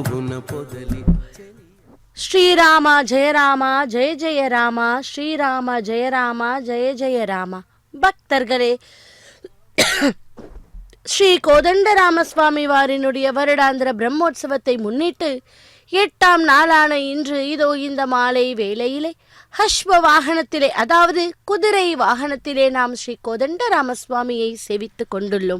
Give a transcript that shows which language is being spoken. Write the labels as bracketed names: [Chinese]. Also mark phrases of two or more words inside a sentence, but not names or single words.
[Telugu] పొదలి [Sanskrit] ಶ್ರೀರಾಮ ಜಯ ರಾಮ ಜಯ ಜಯ ರಾಮ ಶ್ರೀರಾಮ ಜಯ ರಾಮ ಜಯ ಜಯ ராம. [Tamil] பக்தர்களே, ஸ்ரீ கோதண்டராமசுவாமி வாரினுடைய வருடாந்திர பிரம்மோற்சவத்தை முன்னிட்டு 8ஆம் நாளான இன்று இதோ இந்த மாலை வேளையிலே அஸ்வ வாகனத்திலே, அதாவது குதிரை வாகனத்திலே நாம் ஸ்ரீ கோதண்டராமசுவாமியை சேவித்துக் கொண்டுள்ளோம்.